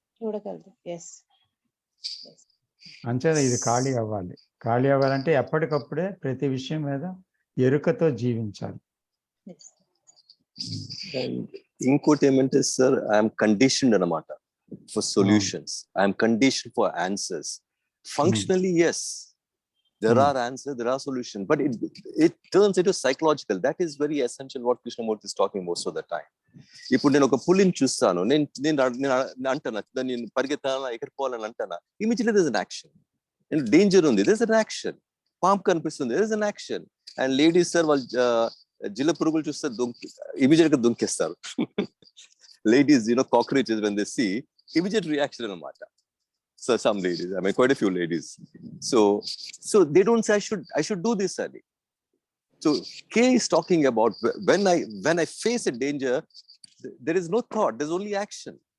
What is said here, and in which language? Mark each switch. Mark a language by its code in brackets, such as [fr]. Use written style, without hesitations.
[te] చూడగలదు. [en] Yes. Yes. [te] అంచేత ఇది ఖాళీ అవ్వాలి. ఖాళీ అవ్వాలంటే ఎప్పటికప్పుడే ప్రతి విషయం మీద ఎరుకతో జీవించాలి. [en] Yes. And [te] ఇంకోటి ఏమంటే సార్, [en] I'm conditioned [te] అన్నమాట [en] For solutions. I'm conditioned for answers. Functionally, yes, there are answers, there are solutions, but it turns into psychological. That is very essential what Krishnamurti is talking most of the time. [te] ఇప్పుడు నేను ఒక పులిని చూస్తాను, నేను అంటాను నేను పరిగెత్తానా ఎక్కడికి పోవాలని అంటానా, [en] Immediately there is an action. Danger ఉంది, there is an action. [te] Pomp కనిపిస్తుంది, [en] There is an action. [te] And ladies sir వాళ్ళు జిల్ల పురుగులు చూస్తే ఇమీడియట్ గా దుంకేస్తారు. [en] Ladies cockroaches when they see, immediate reaction అన్నమాట. So some ladies, I mean quite a few ladies, so they don't say I should do this, Ali. So K is talking about when I face a danger, there is no thought, there's only action.